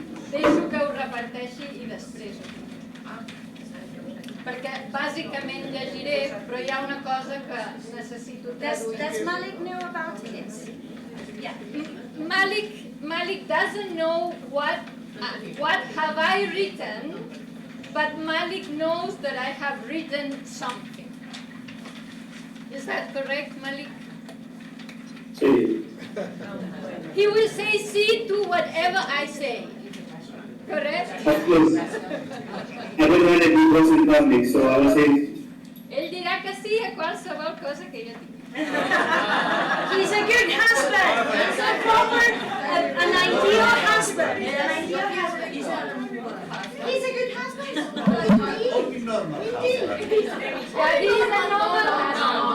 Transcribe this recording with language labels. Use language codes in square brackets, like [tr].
[ca] Deixo que ho reparteixi i després ho dic. Perquè bàsicament llegiré, però hi ha una cosa que necessito traduir. [en] Does Malik know about it? Yeah. Malik doesn't know what have I written, but Malik knows that I have written something. Is that correct, Malik? [ca] Sí. [en] He will say sí to whatever I say. Correct? Of course. I don't want to be close in public, so I will say. [ca] Ell dirà que sí a qualsevol cosa que jo digui. [en] He's a good husband. He's a proper, an ideal husband. An ideal husband. He's a good husband. Indeed. Yeah, he's a normal husband.